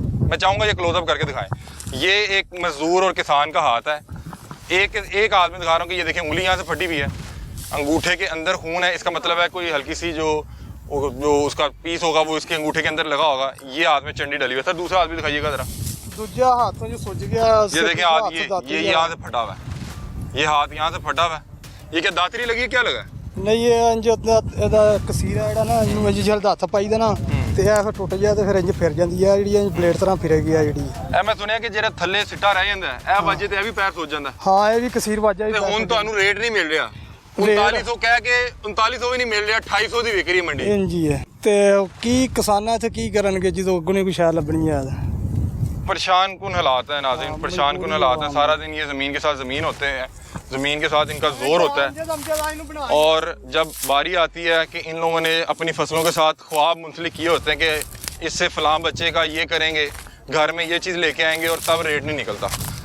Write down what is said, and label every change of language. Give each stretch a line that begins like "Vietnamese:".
Hindi: मैं चाहूँगा ये क्लोजअप करके दिखाएं। ये एक मजदूर और किसान का हाथ है, एक हाथ में दिखा रहा हूँ कि ये देखें उंगली यहाँ से फटी हुई है, अंगूठे के अंदर खून है, इसका मतलब है कोई हल्की सी जो उसका पीस होगा वो इसके अंगूठे के अंदर लगा होगा। ये हाथ में चंडी डली हुई है। सर दूसरा हाथ भी दिखाइएगा जरा, दूसरा हाथ में जो सूज गया, ये देखें हाथ ये यहाँ से फटा हुआ है, ये हाथ यहाँ से फटा हुआ है। ये क्या दातरी लगी है, क्या लगा?
Punjabi: नहीं ये इंज ਇਹਦਾ ਕਸੀਰ ਹੈ ਜਿਹੜਾ ਨਾ ਇਹਨੂੰ ਇੰਜ ਜਲਦ ਹੱਥ ਪਾਈਦਾ ਨਾ ਤੇ ਇਹ ਫਿਰ ਟੁੱਟ ਗਿਆ ਤੇ ਫਿਰ ਇੰਜ ਫਿਰ ਜਾਂਦੀ ਹੈ ਜਿਹੜੀ ਬਲੇਡ ਤਰ੍ਹਾਂ ਫਿਰੇਗੀ ਆ ਜਿਹੜੀ ਇਹ ਮੈਂ ਸੁਣਿਆ ਕਿ ਜਿਹੜਾ ਥੱਲੇ ਸਿੱਟਾ ਰਹਿ ਜਾਂਦਾ ਇਹ ਵੱਜੇ ਤੇ ਇਹ ਵੀ ਪੈਰ ਸੁੱਜ ਜਾਂਦਾ। ਹਾਂ ਇਹ ਵੀ ਕਸੀਰ ਵੱਜਾ ਤੇ ਹੁਣ ਤੁਹਾਨੂੰ ਰੇਟ ਨਹੀਂ ਮਿਲ ਰਿਹਾ 3900 ਕਹਿ ਕੇ 3900 ਵੀ ਨਹੀਂ ਮਿਲ ਰਿਹਾ, 2800 ਦੀ ਵਿਕ ਰਹੀ ਮੰਡੀ ਇੰਜ ਹੀ ਹੈ। ਤੇ ਕੀ ਕਿਸਾਨਾਂ ਇੱਥੇ ਕੀ ਕਰਨਗੇ ਜਦੋਂ ਅੱਗੋਂ ਨਹੀਂ ਕੋਈ ਸ਼ਾਇਦ ਲੱਭਣੀ ਹੈ।
Hindi: परेशान कुन हालात है नाज़रीन, परेशान कुन हालात है। सारा दिन ये ज़मीन के साथ ज़मीन होते हैं, ज़मीन के साथ इनका ज़ोर होता है और जब बारी आती है कि इन लोगों ने अपनी फसलों के साथ ख्वाब मुंसलिक किए होते हैं कि इससे फ़लाँ बच्चे का ये करेंगे, घर में ये चीज़ लेके आएंगे और तब रेट नहीं निकलता।